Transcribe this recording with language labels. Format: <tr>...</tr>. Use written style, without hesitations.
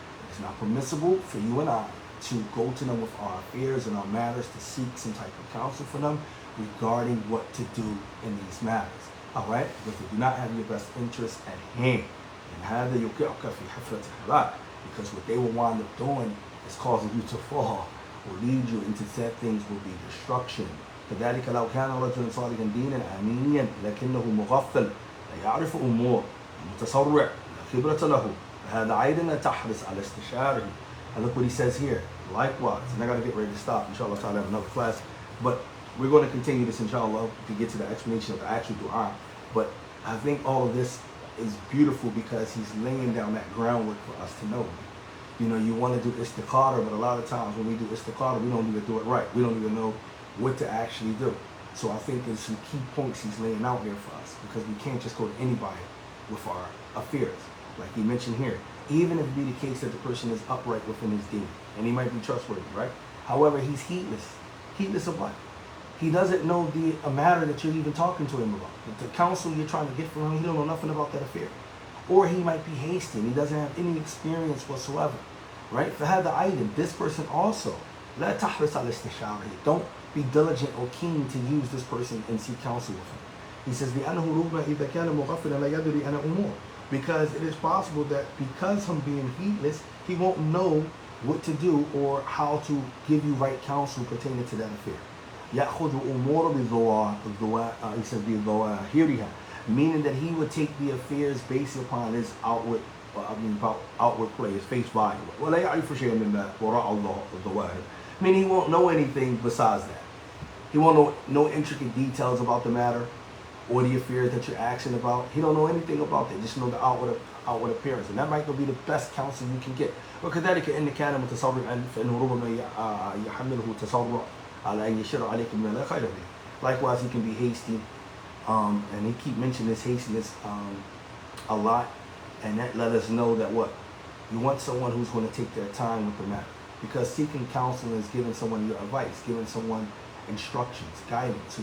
<en>It's not permissible for you and I to go to them with our affairs and our matters to seek some type of counsel for them regarding what to do in these matters. All right, because they do not have your best interest at hand. Because what they will wind up doing is causing you to fall or lead you into said things will be destruction.</en> <ar>كذلك لو كان رجل صالحا دينا آمينيا لكنه مغفل لا يعرف أمور متسرع لا خبرة له فهذا أيضا تحرص على استشاره.</ar> <en>And look what he says here. Likewise, and I got to get ready to stop. Inshallah, I'll have another class. But we're going to continue this inshallah to get to the explanation of the actual dua. But I think all of this is beautiful because he's laying down that groundwork for us to know. You know, you want to do istikhaarah, but a lot of times when we do istikhaarah, we don't even do it right. We don't even know what to actually do. So I think there's some key points he's laying out here for us, because we can't just go to anybody with our affairs. Like he mentioned here, even if it be the case that the person is upright within his deen, and he might be trustworthy, right? However, he's heedless. Heedless of what? He doesn't know a matter that you're even talking to him about. The counsel you're trying to get from him, he don't know nothing about that affair. Or he might be hasty, he doesn't have any experience whatsoever, right?</en> <ar>فهذا</ar> <en>item, this person also,</en> <ar>لا تحرص على استشارة.</ar> <en>Don't be diligent or keen to use this person and seek counsel with him. He says,</en> <ar>لأنه ربما إذا كان مغفلا لا يدري أنا أمور.</ar> <en>Because it is possible that because him being heedless, he won't know what to do or how to give you right counsel pertaining to that affair.</en> <ar>يأخذ أمور بالظواهر.</ar> <en>He says بظواهرها, meaning that he would take the affairs based upon his outward, about outward play, his face value.</en> <ar>ولا يعرف شيئا مما وراء الظواهر.</ar> <en>Meaning he won't know anything besides that. He won't know no intricate details about the matter or the affairs that you're asking about. He don't know anything about that. Just know the outward appearance, and that might be the best counsel you can get.</en> <ar>وكذلك إن كان متسرعا فإنه ربما يحمله تسرع على أن يشر عليك من لا خير فيه.</ar> <en>Likewise, he can be hasty, and he keep mentioning this hastiness a lot, and that let us know that what you want someone who's going to take their time with the matter, because seeking counsel is giving someone your advice, giving someone instructions, guidance.</en>